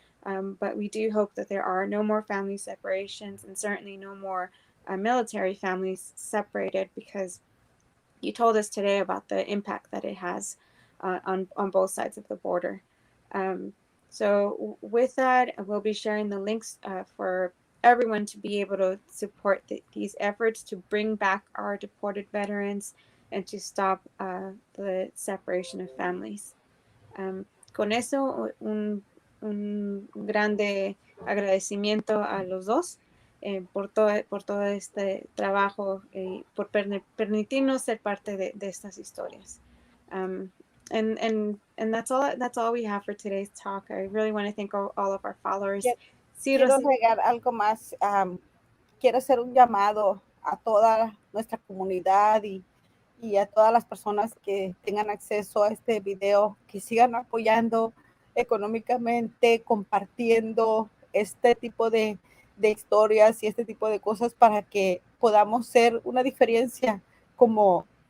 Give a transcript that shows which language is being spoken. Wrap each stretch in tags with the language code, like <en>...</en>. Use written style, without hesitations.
<en>But we do hope that there are no more family separations, and certainly no more military families separated, because you told us today about the impact that it has on both sides of the border. So with that, we'll be sharing the links for everyone to be able to support these efforts to bring back our deported veterans and to stop the separation of families.</en> <es>Con eso, un grande agradecimiento a los dos por todo este trabajo y por permitirnos ser parte de estas historias.</es> <en>And that's all we have for today's talk. I really want to thank all of our followers.</en> <es>Quiero agregar algo más. Quiero hacer un llamado a toda nuestra comunidad y a todas las personas que tengan acceso a este video, que sigan apoyando económicamente, compartiendo este tipo de historias y este tipo de cosas para que podamos ser una diferencia, como</es>